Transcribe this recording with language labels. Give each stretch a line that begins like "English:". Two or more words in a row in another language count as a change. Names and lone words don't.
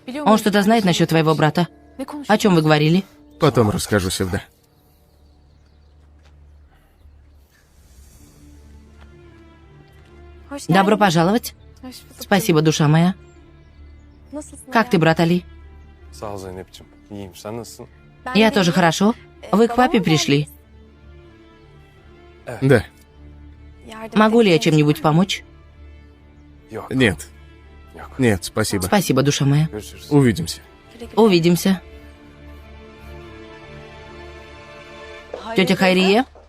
Russian: Он что-то знает насчет твоего брата? О чем вы говорили? Потом расскажу, Севда. Добро пожаловать. Спасибо, душа моя. Как ты, брат Али?
Turkish: Sağ ol Zeynep'ciğim. İyiyim. Sen nasılsın?
Russian: Я тоже хорошо. Вы к папе пришли? Да. Могу ли я чем-нибудь помочь?
Turkish: Yok.
Russian: Нет.
Turkish: Yok.
Russian: Нет, спасибо. Спасибо, душа моя.
Turkish: Görüşürüz.
Russian: Увидимся. Увидимся. Тетя Хайрие?